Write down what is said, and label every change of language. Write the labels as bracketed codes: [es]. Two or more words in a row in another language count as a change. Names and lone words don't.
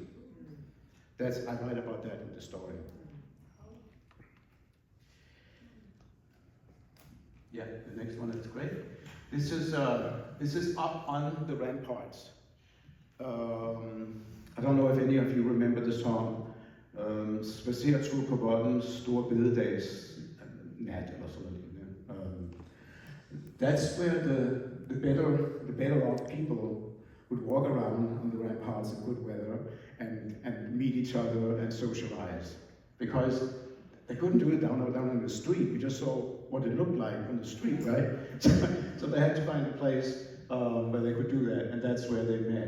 [en] I write about that in the story. Yeah, the next one is great. This is up on the ramparts. I don't know if any of you remember the song Spacertur på volden, Store Bededags nat [da] eller sådan noget. [en] That's where the better off people would walk around on the ramparts in good weather and meet each other and socialize. Because they couldn't do it down on the street. We just saw what it looked like on the street, right? So they had to find a place where they could do that, and that's where they met.